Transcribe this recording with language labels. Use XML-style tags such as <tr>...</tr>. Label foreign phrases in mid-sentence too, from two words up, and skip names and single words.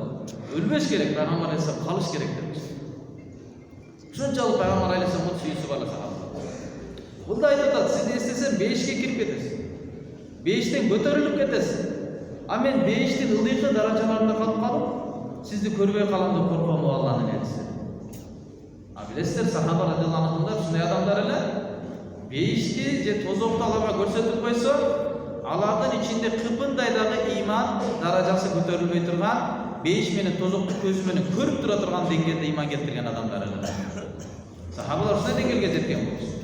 <ky>Өлбөш керек, пайгамбар алейхиссалам калыш керек депчи. Ушунчалык пайгамбар алейхиссалам сүйүүсү бар сахаба. Бул да айтат, сиз эстесем бейишке кирип кетесиз. Бейиштен көтөрүлүп кетесиз. А мен бейиштин ылдыйкы даражаларында калып калып, сизди көрбөй калам деп корком Алланын элчиси. А билесиздер, сахаба</ky> <ar>رضي الله عنه'дар</ar> <ky>ушундай адамдар эле бейишти же тозокту аларга көрсөтүп койсо, алардын ичинде кыпындай дагы иман даражасы көтөрүлбөй турган, бейиш менен тозокту көзү менен көрүп тура турган деңгээлде иман келтирген адамдар эле. Сахабалар ушундай деңгээлге жеткен болчу.</ky>